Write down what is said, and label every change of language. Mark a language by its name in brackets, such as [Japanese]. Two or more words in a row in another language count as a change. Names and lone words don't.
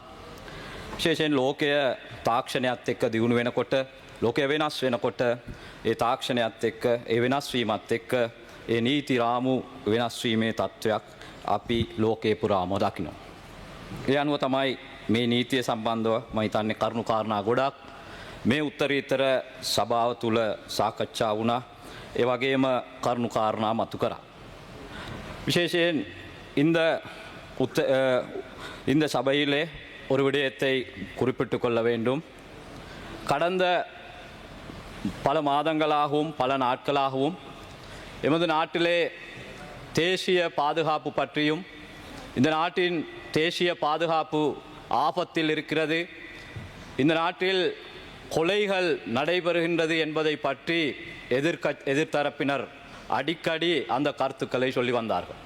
[Sinhala] විශේෂයෙන් ලෝකය තාක්ෂණයත් එක්ක දියුණු වෙනකොට ලෝකය වෙනස් වෙනකොට ඒ තාක්ෂණයත් එක්ක ඒ වෙනස් වීමත් එක්ක ඒ නීති රාමු වෙනස් වීමේ තත්ත්වයක් අපි ලෝකේ පුරාම දකිනවා. ඒ අනුව තමයි මේ නීතිය සම්බන්ධව මම හිතන්නේ කරුණු කාරණා ගොඩක් මේ උත්තරීතර සභාව තුල සාකච්ඡා වුණා. ඒ වගේම කරුණු කාරණා මතු කරා. [Tamil] விசேஷයෙන් இந்த சபையிலே ஒரு விடயத்தை குறிப்பிட்டுக் கொள்ள வேண்டும். கடந்த பல மாதங்களாகவும் பல நாட்களாகவும் எமது நாட்டிலே தேசிய பாதுகாப்பு பற்றியும் இந்த நாட்டின் தேசிய பாதுகாப்பு ஆபத்தில் இருக்கிறது, இந்த நாட்டில் கொலைகள் நடைபெறுகின்றது என்பதை பற்றி எதிர்த்தரப்பினர் அடிக்கடி அந்த கருத்துக்களை சொல்லி வந்தார்கள்.